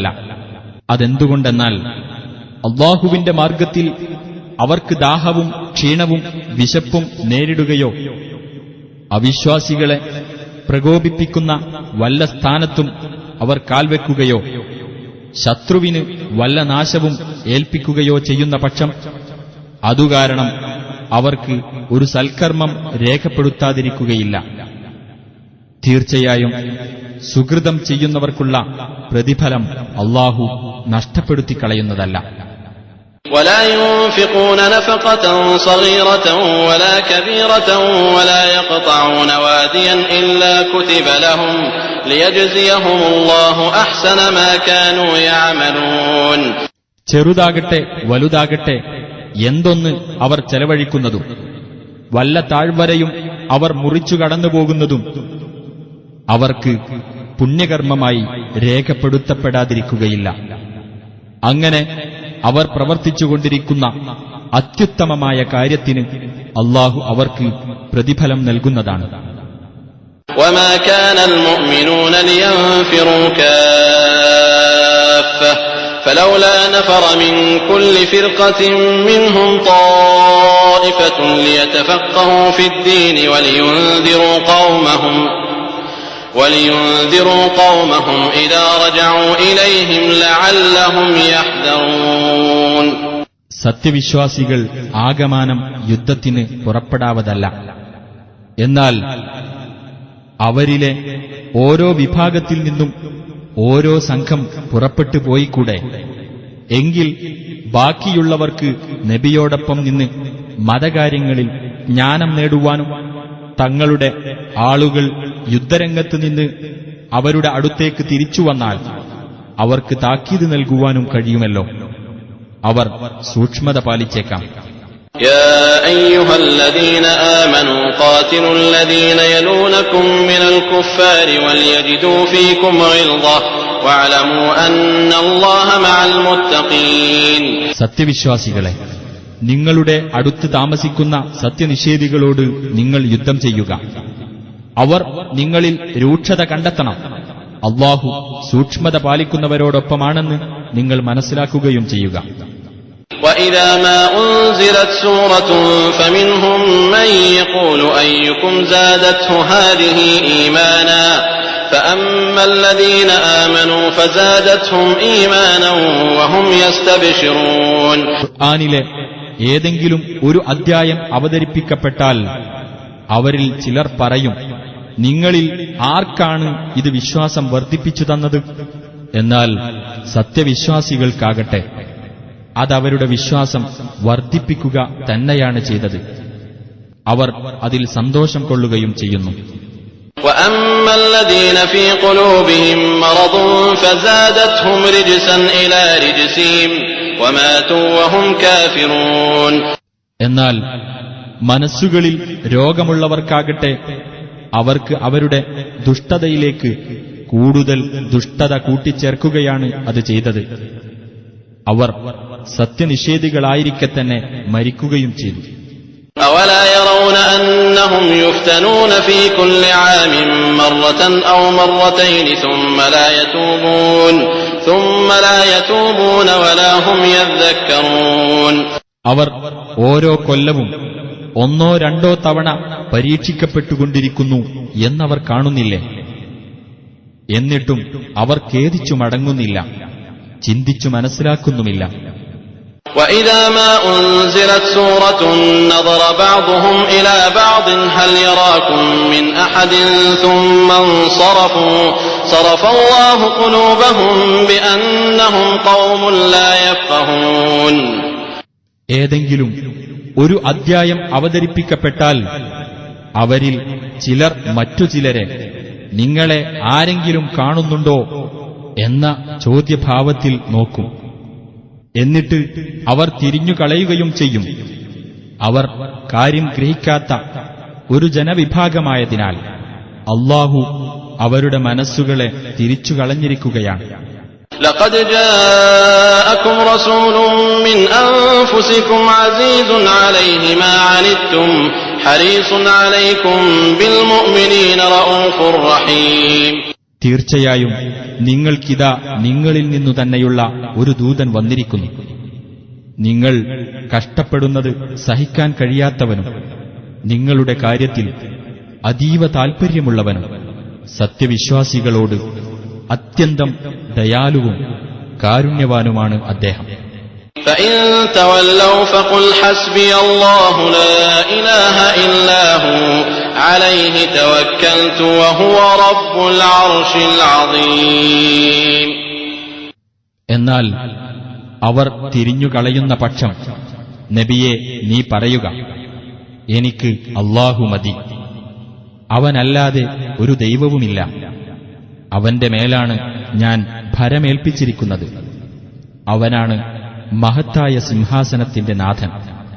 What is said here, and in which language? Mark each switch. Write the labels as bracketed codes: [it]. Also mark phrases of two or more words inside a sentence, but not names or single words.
[ml] അതെന്തുകൊണ്ടെന്നാൽ അല്ലാഹുവിന്റെ മാർഗത്തിൽ അവർക്ക് ദാഹവും ക്ഷീണവും വിശപ്പും നേരിടുകയോ അവിശ്വാസികളെ പ്രകോപിപ്പിക്കുന്ന വല്ല സ്ഥാനത്തും അവർ കാൽവെക്കുകയോ ശത്രുവിന് വല്ല നാശവും ഏൽപ്പിക്കുകയോ ചെയ്യുന്ന പക്ഷം അതുകാരണം അവർക്ക് ഒരു സൽക്കർമ്മം രേഖപ്പെടുത്താതിരിക്കുകയില്ല. തീർച്ചയായും സുകൃതം ചെയ്യുന്നവർക്കുള്ള പ്രതിഫലം അല്ലാഹു നഷ്ടപ്പെടുത്തിക്കളയുന്നതല്ല. [ar] ولا ينفقون نفقة صغيرة ولا كبيرة ولا يقطعون واديا إلا كتب لهم ليجزيهم الله أحسن ما كانوا يعملون. [ml] ചെറുതാകട്ടെ വലുതാകട്ടെ എന്തൊന്ന് അവർ ചെലവഴിക്കുന്നതും വല്ല താഴ്വരയും അവർ മുറിച്ചു കടന്നുപോകുന്നതും അവർക്ക് പുണ്യകർമ്മമായി രേഖപ്പെടുത്തപ്പെടാതിരിക്കുകയില്ല. അങ്ങനെ അവർ പ്രവർത്തിച്ചുകൊണ്ടിരിക്കുന്ന അത്യുത്തമമായ കാര്യത്തിന് അല്ലാഹു അവർക്ക് പ്രതിഫലം നൽകുന്നതാണ്. [ar] وما كان المؤمنون لينفروا كافة فلولا نفر من كل فرقة منهم طائفة ليتفقهوا في الدين ولينذروا قومهم إذا رجعوا إليهم لعلهم يحذرون. [ml] സത്യവിശ്വാസികൾ ആകമാനം യുദ്ധത്തിന് പുറപ്പെടാവതല്ല. എന്നാൽ അവരിലെ ഓരോ വിഭാഗത്തിൽ നിന്നും ഓരോ സംഘം പുറപ്പെട്ടു പോയിക്കൂടെ? എങ്കിൽ ബാക്കിയുള്ളവർക്ക് നബിയോടൊപ്പം നിന്ന് മതകാര്യങ്ങളിൽ ജ്ഞാനം നേടുവാനും തങ്ങളുടെ ആളുകൾ യുദ്ധരംഗത്ത് നിന്ന് അവരുടെ അടുത്തേക്ക് തിരിച്ചു വന്നാൽ അവർക്ക് താക്കീത് നൽകുവാനും കഴിയുമല്ലോ. അവർ സൂക്ഷ്മത പാലിച്ചേക്കാം. [ar] يا أيها الذين آمنوا قاتلوا الذين يلونكم من الكفار وليجدوا فيكم غلظة واعلموا أن الله مع المتقين. [ml] സത്യവിശ്വാസികളെ, നിങ്ങളുടെ അടുത്ത് താമസിക്കുന്ന സത്യനിഷേധികളോട് നിങ്ങൾ യുദ്ധം ചെയ്യുക. അവർ നിങ്ങളിൽ രൂക്ഷത കണ്ടെത്തണം. അല്ലാഹു സൂക്ഷ്മത പാലിക്കുന്നവരോടൊപ്പമാണെന്ന് നിങ്ങൾ മനസ്സിലാക്കുകയും ചെയ്യുക. [ar] وَإِذَا مَا أُنْزِلَتْ سُورَةٌ فَمِنْهُمْ مَنْ يَقُولُ أَيُّكُمْ زَادَتْهُ هَذِهِ إِيمَانًا فَأَمَّا الَّذِينَ آمَنُوا فَزَادَتْهُمْ إِيمَانًا وَهُمْ يَسْتَبْشِرُونَ. [ml] ഖുർആനിലെ ഏതെങ്കിലും ഒരു അദ്ധ്യായം അവതരിപ്പിക്കപ്പെട്ടാൽ അവരിൽ ചിലർ പറയും, നിങ്ങളിൽ ആർക്കാണ് ഇത് വിശ്വാസം വർദ്ധിപ്പിച്ചു തന്നത്? എന്നാൽ സത്യവിശ്വാസികൾക്കാകട്ടെ അതവരുടെ വിശ്വാസം വർദ്ധിപ്പിക്കുക തന്നെയാണ് ചെയ്തത്. അവർ അതിൽ സന്തോഷം കൊള്ളുകയും ചെയ്യുന്നു. [ar] وَأَمَّا الَّذِينَ فِي قُلُوبِهِم مَّرَضٌ فَزَادَتْهُمْ رِجْسًا إِلَى رِجْسِهِمْ وَمَاتُوا وَهُمْ كَافِرُونَ. [ml] എന്നാൽ മനസ്സുകളിൽ രോഗമുള്ളവർക്കാകട്ടെ അവർക്ക് അവരുടെ ദുഷ്ടതയിലേക്ക് കൂടുതൽ ദുഷ്ടത കൂട്ടിച്ചേർക്കുകയാണ് അത് ചെയ്തത്. അവർ സത്യനിഷേധികളായിരിക്കെ തന്നെ മരിക്കുകയും ചെയ്തു. [ar] أولا يرون أنهم يفتنون في كل عام مرة أو مرتين ثم لا يتوبون ولا هم يذكرون. [ml] അവർ ഓരോ കൊല്ലവും ഒന്നോ രണ്ടോ തവണ പരീക്ഷിക്കപ്പെട്ടുകൊണ്ടിരിക്കുന്നു എന്നവർ കാണുന്നില്ലേ? എന്നിട്ടും അവർ ഖേദിച്ചു മടങ്ങുന്നില്ല, ചിന്തിച്ചു മനസ്സിലാക്കുന്നുമില്ല. [ar] وَإِذَا مَا أُنْزِلَتْ سُورَةٌ نَظَرَ بَعْضُهُمْ إِلَى بَعْضٍ هَلْ يَرَاكُمْ مِنْ أَحَدٍ ثُمَّ انصَرَفُوا صَرَفَ اللَّهُ قُلُوبَهُمْ بِأَنَّهُمْ قَوْمٌ لَا يَفْقَهُونَ. [ml] ഏതെങ്കിലും ഒരു അദ്ധ്യായം അവതരിപ്പിക്കപ്പെട്ടാൽ അവരിൽ ചിലർ മറ്റു ചിലരെ നിങ്ങളെ ആരെങ്കിലും കാണുന്നുണ്ടോ എന്ന ചോദ്യഭാവത്തിൽ നോക്കും. എന്നിട്ട് അവർ തിരിഞ്ഞുകളയുകയും ചെയ്യും. അവർ കാര്യം ഗ്രഹിക്കാത്ത ഒരു ജനവിഭാഗമായതിനാൽ അല്ലാഹു അവരുടെ മനസ്സുകളെ തിരിച്ചുകളഞ്ഞിരിക്കുകയാണ്. [ar] لقد جاءكم رسول من أنفسكم عزيز عليه ما عنتم حريص عليكم بالمؤمنين رؤوف رحيم. [ml] തീർച്ചയായും നിങ്ങൾക്കിതാ നിങ്ങളിൽ നിന്നു തന്നെയുള്ള ഒരു ദൂതൻ വന്നിരിക്കുന്നു. നിങ്ങൾ കഷ്ടപ്പെടുന്നത് സഹിക്കാൻ കഴിയാത്തവനും നിങ്ങളുടെ കാര്യത്തിൽ അതീവ താൽപര്യമുള്ളവനും സത്യവിശ്വാസികളോട് അത്യന്തം ദയാലുവും കാരുണ്യവാനുമാണ് അദ്ദേഹം. [ar] فإن تولوا فقل حسبي الله لا إله إلا هو عليه توكلت وهو رب العرش العظيم. [ml] എന്നാൽ അവർ തിരിഞ്ഞുകളയുന്ന പക്ഷം നബിയെ നീ പറയുക, എനിക്ക് അല്ലാഹു മതി, അവനല്ലാതെ ഒരു ദൈവവുമില്ല, അവന്റെ മേലാണ് ഞാൻ ഭരമേൽപ്പിച്ചിരിക്കുന്നത്, അവനാണ് മഹത്തായ സിംഹാസനത്തിന്റെ നാഥൻ.